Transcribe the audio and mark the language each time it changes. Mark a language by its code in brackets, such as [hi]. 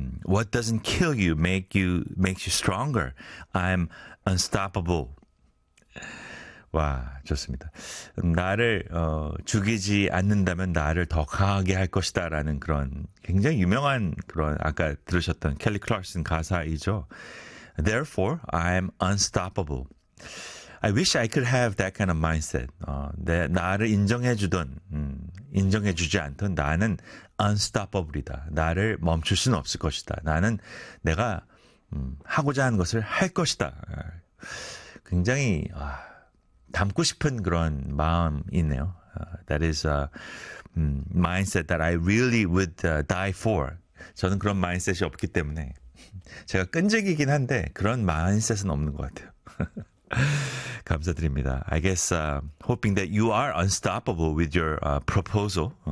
[en] What doesn't kill you make you makes you stronger. I'm unstoppable. [ko] 와, 좋습니다. 나를 죽이지 않는다면 나를 더 강하게 할 것이다 라는 그런 굉장히 유명한 그런 아까 들으셨던 켈리 클락슨 가사이죠. [en] Therefore, I'm unstoppable. I wish I could have that kind of mindset. [ko] 나를 인정해주든 인정해주지 않든 나는 unstoppable이다. 나를 멈출 수는 없을 것이다. 나는 내가 하고자 하는 것을 할 것이다. 굉장히... 와, 담고 싶은 그런 마음 있네요. [en] That is a mindset that I really would die for. [ko] 저는 그런 마인셋이 없기 때문에 제가 끈질기긴 한데 그런 마인셋은 없는 것 같아요. 감사드립니다. [en] I guess hoping that you are unstoppable with your proposal.